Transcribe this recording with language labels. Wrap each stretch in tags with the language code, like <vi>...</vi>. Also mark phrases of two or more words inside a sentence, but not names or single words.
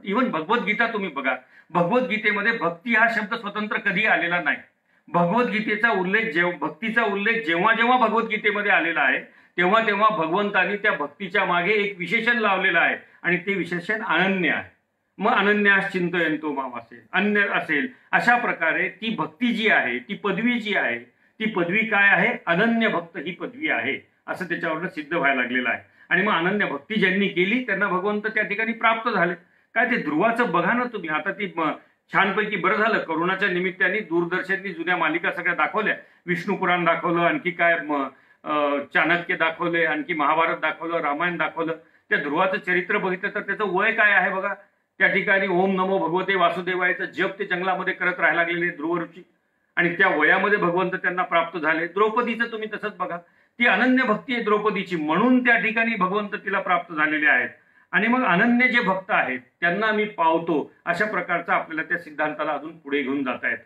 <mr>इव्हन भगवद्गीता तुम्ही बघा, भगवद्गीतेमध्ये भक्ती हा शब्द स्वतंत्र कधी आलेला नाही। भगवद्गीतेचा उल्लेख, भक्तीचा उल्लेख जेव्हा जेव्हा भगवद्गीतेमध्ये आलेला आहे तेव्हा तेव्हा भगवंतांनी त्या भक्तीच्या मागे एक विशेषण लावलेलं आहे आणि ते विशेषण अनन्य आहे। मग</mr> <sa>अनन्यास चिंतयन्तो माम</sa> <mr>असेल, अन्य असेल, अशा प्रकारे ती भक्ती जी आहे, ती पदवी जी आहे, ती पदवी काय आहे, अनन्य भक्त ही पदवी आहे, असं त्याच्यावर सिद्ध व्हायला लागलेलं आहे। आणि मग अनन्य भक्ती ज्यांनी केली त्यांना भगवंत त्या ठिकाणी प्राप्त झाले। काय ते ध्रुवाचं बघा ना तुम्ही, आता ती छानपैकी बरं झालं करोनाच्या निमित्ताने दूरदर्शननी जुन्या मालिका सगळ्या दाखवल्या, विष्णू पुराण दाखवलं, आणखी काय चाणक्य दाखवले, आणखी महाभारत दाखवलं, रामायण दाखवलं। त्या ध्रुवाचं चरित्र बघितलं तर त्याचं वय काय आहे बघा, त्या ठिकाणी</mr> <sa>ओम नमो भगवते वासुदेवायचं</sa> <mr>जप ते जंगलामध्ये करत राहायला लागलेले ध्रुव ऋषी, आणि त्या वयामध्ये भगवंत त्यांना प्राप्त झाले। द्रौपदीचं तुम्ही तसंच बघा, ती अनन्य भक्ती आहे द्रौपदीची, म्हणून त्या ठिकाणी भगवंत तिला प्राप्त झालेले आहेत। आणि मग अनन्य जे भक्त आहेत त्यांना मी पावतो, अशा प्रकारचा आपल्याला त्या सिद्धांताला अजून पुढे घेऊन जाता येतं।</mr>